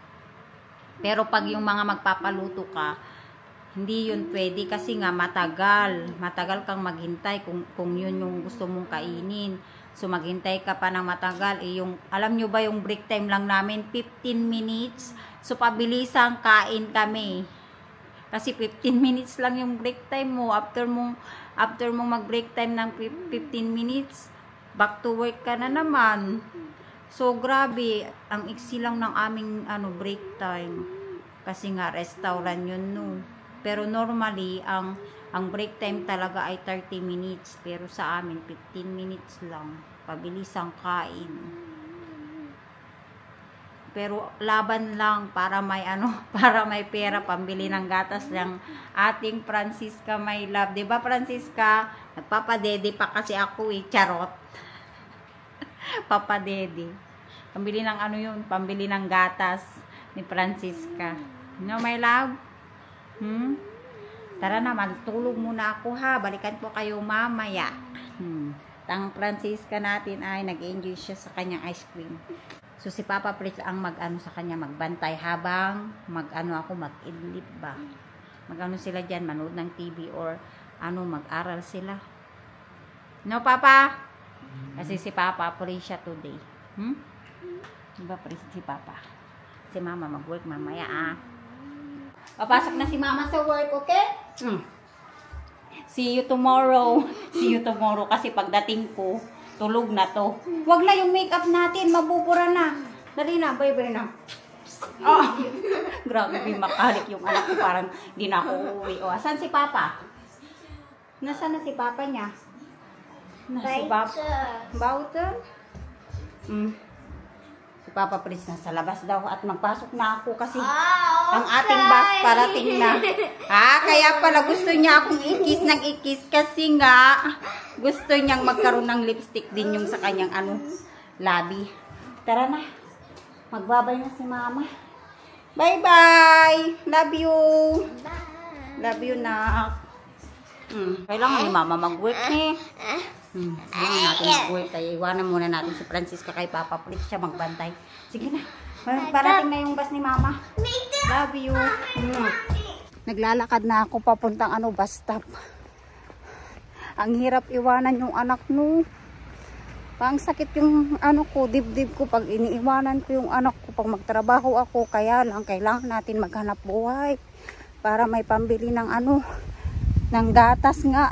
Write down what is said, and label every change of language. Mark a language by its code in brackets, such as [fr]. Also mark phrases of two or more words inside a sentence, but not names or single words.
[tl] Pero pag yung mga magpapaluto ka, hindi yun pwede kasi nga matagal kang maghintay kung yun yung gusto mong kainin. So maghintay ka pa ng matagal, yung alam nyo ba yung [en] break time [tl] lang namin 15 minutes. So pabilisang kain kami. Kasi 15 minutes lang yung [en] break time [tl] mo. After mong mag- [en] break time [tl] ng 15 minutes, [en] back to work [tl] ka na naman. So, grabe. Ang iksi lang ng aming [en] break time. [tl] Kasi nga, restaurant yun, no. Pero normally, ang [en] break time [tl] talaga ay 30 minutes. Pero sa amin, 15 minutes lang. Pabilisang kain. Pero laban lang para may para may pera pambili ng gatas ng ating Francisca, [en] my love. [tl] 'Di ba, Francisca? Nagpapadede pa kasi ako charot. Papadede. Pambili ng pambili ng gatas ni Francisca. [en] No, my love? [tl] Tara na, magtulog muna ako ha. Balikan po kayo mamaya. Ang Francisca natin ay nag-enjoy siya sa kanyang ice cream. So, si Papa Pritz ang sa kanya, magbantay habang ako, mag-idlip ba. Sila dyan, manood ng TV or mag-aral sila. No, Papa? Kasi si Papa Pritz siya today. Diba, si Papa? Si Mama mag-work mamaya, ah. Papasok na si Mama sa work, okay? [en] See you tomorrow. See you tomorrow [tl] kasi pagdating ko, tulog na to. Wag na yung makeup natin, mabubura na. Dali na, bye-bye na. Oh, grabe, makalik yung anak ko, parang di na ako uuwi. Oh, asan si Papa? Nasaan na si Papa niya? Si Papa? Bauta? Si Papa Prince nasa labas daw at magpasok na ako kasi ang ating bus parating na. Kaya pala gusto niya akong ikis ng ikis kasi nga gusto niyang magkaroon ng lipstick din yung sa kanyang labi. Tara na. Magbabay na si Mama. [en] Bye-bye! Love you! Love you, [tl] nak. Kailangan ni Mama mag-work eh. Kailangan natin mag-work. Kaya iwanan muna natin si Francisca kay Papa. Please siya magbantay. Sige na. Parating na yung bus ni Mama. [en] Love you. [tl] Naglalakad na ako papuntang bus stop. Ang hirap iwanan yung anak no. Pang sakit yung ko, dibdib ko pag iniiwanan ko yung anak ko pag magtrabaho ako. Kaya lang kailangan natin maghanap buhay para may pambili ng ng gatas nga.